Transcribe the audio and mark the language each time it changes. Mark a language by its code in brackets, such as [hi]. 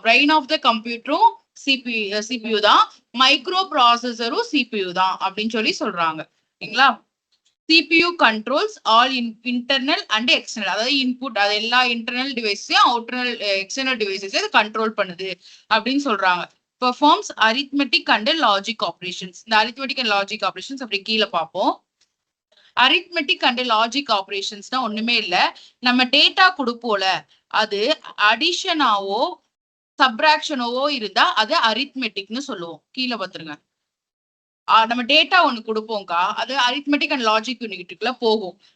[ta] Brain of the கம்ப்யூட்டரும் CPU தான், micro ப்ராசஸரும் CPU தான் அப்படின்னு சொல்லி சொல்றாங்க. ஓகேங்களா, [en] CPU controls all internal and external, [ta] அதாவது இன்புட் அது எல்லா இன்டர்னல் டிவைஸையும் எக்ஸ்டர்னல் டிவைஸையும் கண்ட்ரோல் பண்ணுது அப்படின்னு சொல்றாங்க. [en] performs arithmetic and logic operations. [ta] இந்த arithmetic and logic operations அப்படி கீழே பார்ப்போம். arithmetic and logic operationsனா ஒண்ணுமே இல்ல, நம்ம டேட்டா கொடுப்போல அது அடிஷனாவோ சப்ராக்ஷனோவோ இருந்தா அது அரித்மெட்டிக்னு சொல்லுவோம். கீழே பார்த்துருங்க, நம்ம டேட்டா ஒண்ணு கொடுப்போம்க்கா, அது அரித்மெட்டிக் அண்ட் லாஜிக் யூனிட்டுக்குள்ள போகும்.